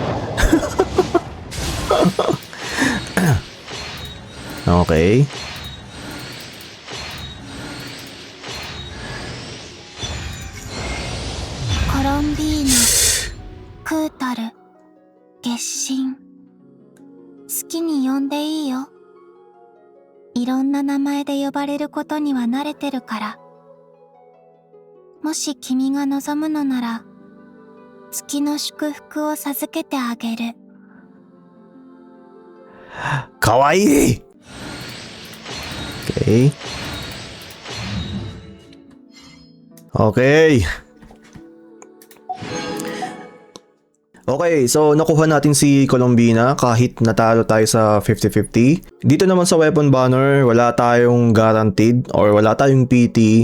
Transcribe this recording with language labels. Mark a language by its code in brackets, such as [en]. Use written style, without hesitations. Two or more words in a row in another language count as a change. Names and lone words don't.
[en] Okay. Colombina, Kutaru, Genshin. [ja] 好きに呼んでいいよ。いろんな名前で呼ばれることには慣れてるから。もし君が望むのなら、月の祝福を授けてあげる。かわいい。Okay. [tl] Okay, so nakuha natin si Colombina kahit natalo tayo sa 50-50. Dito naman sa [en] weapon banner, [tl] wala tayong [en] guaranteed or [tl] wala tayong PT.